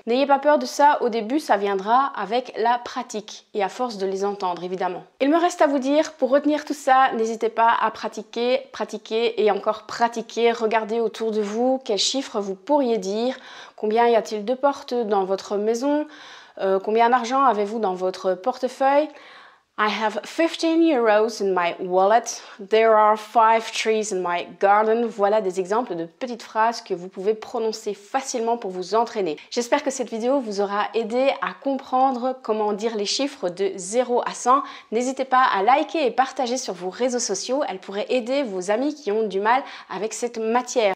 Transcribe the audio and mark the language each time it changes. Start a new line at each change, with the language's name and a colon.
French: N'ayez pas peur de ça, au début ça viendra avec la pratique et à force de les entendre évidemment. Il me reste à vous dire, pour retenir tout ça, n'hésitez pas à pratiquer, pratiquer et encore pratiquer. Regardez autour de vous quels chiffres vous pourriez dire, combien y a-t-il de portes dans votre maison, combien d'argent avez-vous dans votre portefeuille.
English: I have 15 euros in my wallet. There are 5 trees in my garden.
French: Voilà des exemples de petites phrases que vous pouvez prononcer facilement pour vous entraîner. J'espère que cette vidéo vous aura aidé à comprendre comment dire les chiffres de 0 à 100. N'hésitez pas à liker et partager sur vos réseaux sociaux. Elle pourrait aider vos amis qui ont du mal avec cette matière.